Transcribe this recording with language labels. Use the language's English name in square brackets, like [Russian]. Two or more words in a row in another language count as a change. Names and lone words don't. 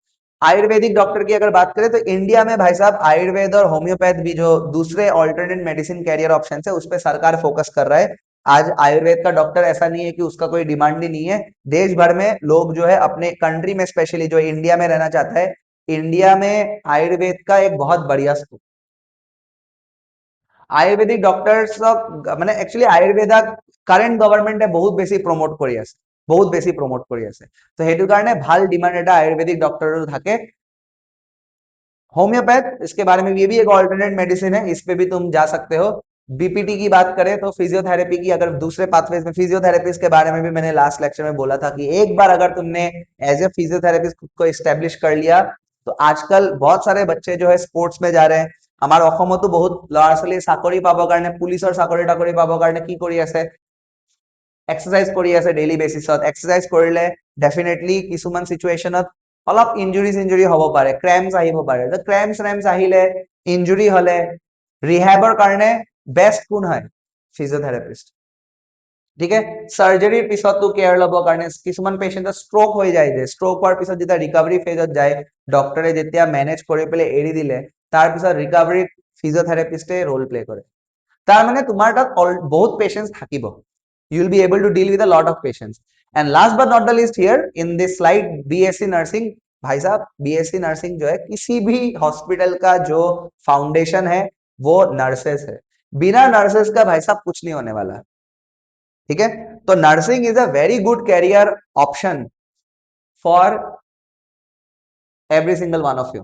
[Hindi] आयुर्वेदिक डॉक्टर की अगर बात करें तो इंडिया में भाई साहब आयुर्वेद और होम्योपैथ भी जो दूसरे [English] alternate medicine career option [Hindi] है, उस पर सरकार फोकस कर रहा है। आज आयुर्वेद का डॉक्टर ऐसा नहीं है कि उसका कोई डिमांड ही नहीं है। देश भर में लोग जो है अपने कंट्री में, स्पेशली जो इंडिया में रहना चाहता है, इंडिया में आयुर्वेद का एक बहुत बढ़िया स्कोप। [Assamese] আয়ুর্বেদিক ডক্টরসক মানে একচুয়ালি আয়ুর্বেদা [English] current government [Assamese] বহুত বেশি প্রমোট কৰি আছে, বহুত বেশি প্রমোট কৰি আছে। তো সেইটো কাৰণে ভাল ডিমান্ড এটা আয়ুর্বেদিক ডক্টৰৰ থাকে। [Hindi] होम्योपैथ, इसके बारे में ये भी एक [English] alternate medicine [Hindi] है, इस पे भी तुम जा सकते हो। बीपीटी की बात करें तो फिजियोथेरेपी की, अगर दूसरे पाथवेज में, फिजियोथेरेपिस्ट के बारे में भी मैंने [English] last lecture [Hindi] में बोला था कि एक बार अगर तुमने [English] as a physiotherapist [Hindi] खुद को एस्टेब्लिश कर लिया, तो आजकल बहुत सारे बच्चे जो है स्पोर्ट्स में जा रहे हैं। [Assamese] আমাৰ অসমতো বহুত ল'ৰা ছোৱালী চাকৰি পাবৰ কাৰণে, পুলিচৰ চাকৰি টাকৰি পাবৰ কাৰণে কি কৰি আছে, এক্সাৰসাইজ কৰি আছে [English] daily basis. [Assamese] এক্সাৰসাইজ কৰিলে ডেফিনেটলি কিছুমান সিচুৱেশ্যনত অলপ ইঞ্জুৰি হ'ব পাৰে, ক্ৰেম্পছ আহিব পাৰে। তো ক্ৰেম্পছ আহিলে, ইঞ্জুৰি হলে ৰিহেবৰ কাৰণে বেষ্ট কোন হয়? ফিজিঅথেৰাপিষ্ট। ঠিক আছে, সার্জারির পিছতো কেয়ার লবৰ কাৰণে কিছুমান পেশেন্টৰ ষ্ট্ৰোক হৈ যায়, যে ষ্ট্ৰোক হোৱাৰ পিছত যেতিয়া [English] recovery phase [Assamese] যায়, ডক্টৰে যেতিয়া মেনেজ কৰি পেলাই এৰি দিলে, তাৰ পিছত [English] recovery physiotherapist role play [Assamese] কৰে। তাৰ মানে তোমাৰ তাত বহুত পেশেন্টস থাকিব, [English] you will be able to deal with a lot of patients. And last but not the least here in this slide, B.Sc. nursing. [Hindi] भाई साहब [English] B.Sc. nursing [Hindi] जो है, किसी भी हॉस्पिटल का जो फाउंडेशन है वो नर्सेस है। बिना नर्सेस का भाई साहब कुछ नहीं होने वाला। ठीक है, तो [English] nursing is a very good career option for every single one of you.